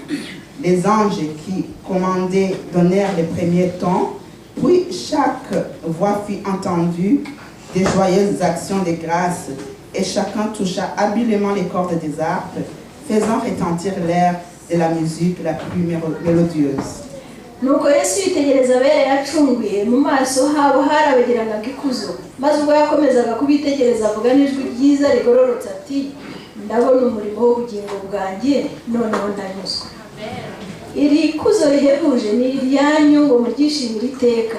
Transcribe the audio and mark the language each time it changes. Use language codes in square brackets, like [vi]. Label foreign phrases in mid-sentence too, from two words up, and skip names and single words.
[fr] Les anges qui commandaient donnèrent les premiers tons, puis chaque voix fut entendue, des joyeuses actions de grâce, et chacun toucha habilement les cordes des harpes, faisant retentir l'air de la musique la plus mélodieuse. [rw] Nuko Yesu yitegereza abera yacunguye, mu maso habo harabagiranaga ikuzo, maze ubwo yakomezaga kubitegereza avuga n'ijwi ryiza rigororotse ati, ndabona umurimo w'ubugingo bwanjye noneho ndanyuzwe. Iri kuzo rihebuje ni iryanyu ngo muryishimire iteka.